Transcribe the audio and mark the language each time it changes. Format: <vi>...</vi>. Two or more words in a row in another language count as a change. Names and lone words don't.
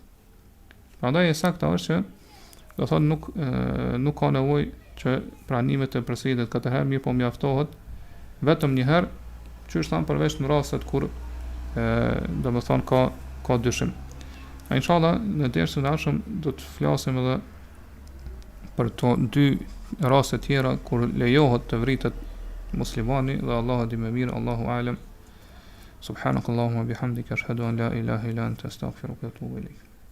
<sq>Prandaj e saktë është që do thonë nuk ka nevojë që pranimet të përsëritet 4 herë, mirë po mjaftohet vetëm një herë, qysh thamë përveç në rastet kur domethënë ka dyshim. Inshallah në dersin e ardhshëm do të flasim edhe për to 2 raste tjera kur lejohet të vritet muslimani dhe Allahu di më mirë,</sq> <ar>الله أعلم. سبحانك اللهم وبحمدك أشهد أن لا إله إلا أنت أستغفرك وأتوب إليك.</ar>